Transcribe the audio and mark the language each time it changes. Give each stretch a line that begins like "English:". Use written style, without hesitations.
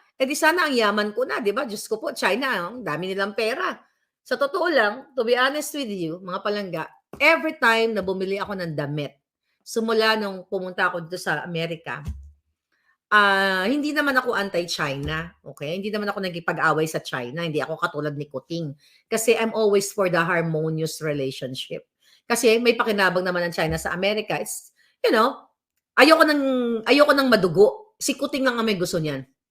Filipino: Eh di sana ang yaman ko na, 'di ba? Diyos ko po, China, ang dami nilang pera. Sa totoo lang,
English: to be honest with you,
Filipino: mga palangga, every time na bumili ako ng damit, simula nung pumunta ako dito sa Amerika, hindi naman ako anti-China, okay? Hindi naman ako nagkipag-away sa China. Hindi ako katulad ni Kuting.
English: Kasi I'm always for the harmonious relationship.
Filipino: Kasi may pakinabang naman ng China sa Amerika. It's, ayoko nang madugo. Si Kuting lang ang may gusto niyan.